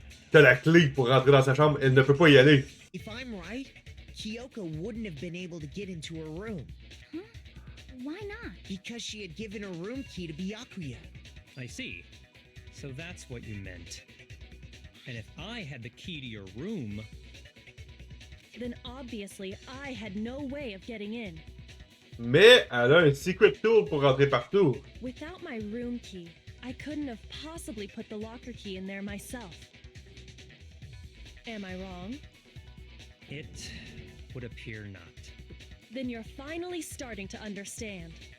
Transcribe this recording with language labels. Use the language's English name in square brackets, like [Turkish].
[French] T'as la clé pour rentrer dans sa chambre, elle ne peut pas y aller. [English] If I'm right, Kyoko wouldn't have been able to get into her room. Huh? Why not? Because she had given her room key to Byakuya. I see. So that's what you meant. And if I had the key to your room... Then obviously I had no way of getting in. [French] Mais elle a un [English] secret tool [French] pour rentrer partout. [English] Without my room key, I couldn't have possibly put the locker key in there myself. Am I wrong? It would appear not. Then you're finally starting to understand.